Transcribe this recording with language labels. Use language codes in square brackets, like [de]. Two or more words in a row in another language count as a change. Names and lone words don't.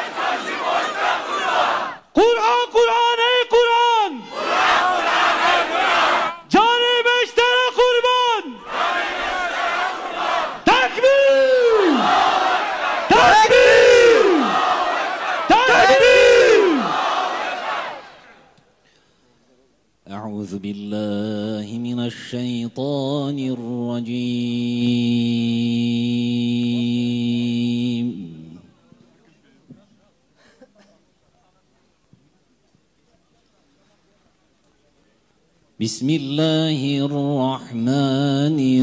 [tr] Kur'an, Kur'an, ey Kur'an! Cani beştere kurban! Tekbir! Tekbir! Tekbir! [ar] أعوذ بالله من الشيطان الرجيم بسم الله الرحمن